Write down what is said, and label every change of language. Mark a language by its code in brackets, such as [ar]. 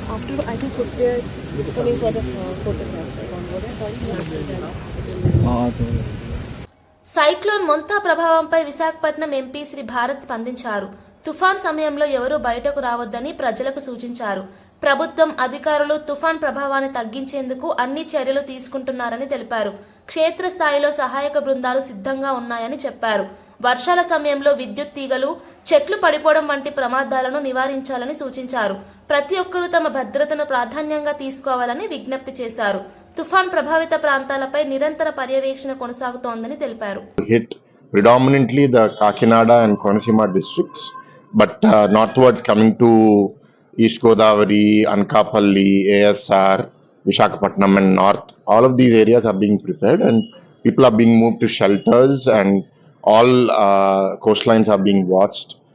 [en] after I think was there coming for the photograph on board. Sorry, हाँ तो [te] cyclone Montha ప్రభావంపై Visakhapatnam MP Shri Bharat స్పందించారు. తుఫాన్ సమయంలో ఎవరూ బయటకు రావద్దని ప్రజలకు సూచించారు. ప్రభుత్వం అధికారులు తుఫాన్ ప్రభావాన్ని తగ్గించేందుకు అన్ని చర్యలు తీసుకుంటున్నారని తెలిపారు. క్షేత్రస్థాయిలో సహాయక బృందాలు సిద్ధంగా ఉన్నాయని చెప్పారు. వర్షాల సమయంలో విద్యుత్ తీగలు, చెట్లు పడిపోవడం వంటి ప్రమాదాలను నివారించాలని సూచించారు. ప్రతి ఒక్కరూ తమ భద్రతను ప్రాధాన్యంగా తీసుకోవాలని విజ్ఞప్తి చేశారు. తుఫాన్ ప్రభావిత ప్రాంతాలపై నిరంతర పర్యవేక్షణ కొనసాగుతోందని తెలిపారు. [en] Hit predominantly the Kakinada and Konaseema districts, but northwards coming to East Godavari, Anakapalli, ASR, Visakhapatnam and north. All of these areas are being prepared and people are being moved to shelters and all coastlines are being watched.